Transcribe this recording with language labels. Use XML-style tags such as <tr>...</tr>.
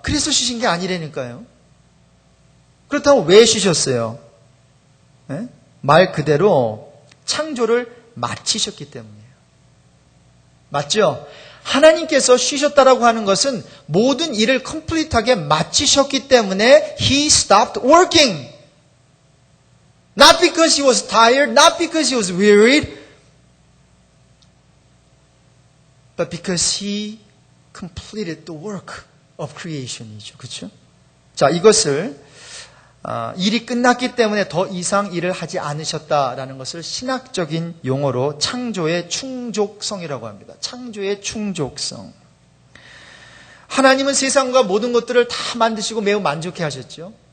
<ko>그래서 쉬신 게 아니라니까요. 그렇다면 왜 쉬셨어요? 네? 말 그대로 창조를 마치셨기 때문이에요. 맞죠? 하나님께서 쉬셨다라고 하는 것은 모든 일을 컴플리트하게 마치셨기 때문에</ko> <en>He stopped working. Not because He was tired, not because He was wearied, but because He completed the work of creation이죠.</en> <ko>그렇죠? 자, 이것을 일이 끝났기 때문에 더 이상 일을 하지 않으셨다라는 것을 신학적인 용어로 창조의 충족성이라고 합니다. 창조의 충족성. 하나님은 세상과 모든 것들을 다 만드시고 매우 만족해 하셨죠.</ko>